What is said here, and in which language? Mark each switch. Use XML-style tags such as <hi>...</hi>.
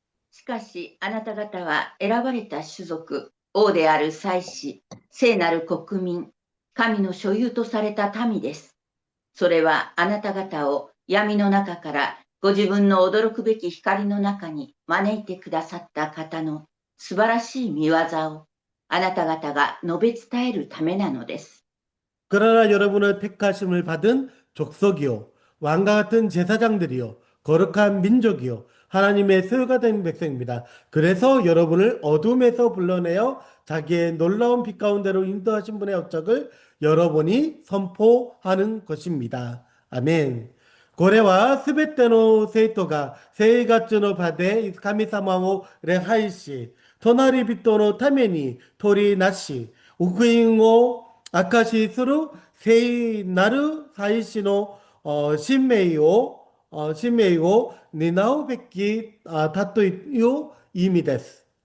<ja>しかし、あなた方は選ばれた種族、王である祭司、聖なる国民、神の所有とされた民です。それはあなた方を闇の中からご自分の驚くべき光の中に招いてくださった方の素晴らしい見業をあなた方が述べ伝えるためなのです。</ja> <ko>그러나 여러분의 택하심을 받은 족속이요 왕과 같은 제사장들이요 거룩한 민족이요 하나님의 소유가 된 백성입니다. 그래서 여러분을 어둠에서 불러내어 자기의 놀라운 빛 가운데로 인도하신 분의 업적을 여러분이 선포하는 것입니다. 아멘.</ko> <ja>これはすべての生徒が生活の場で神様を礼拝し、隣人のために取りなし、福音を証しする聖なる祭司の使命を担うべきだという意味です。</ja>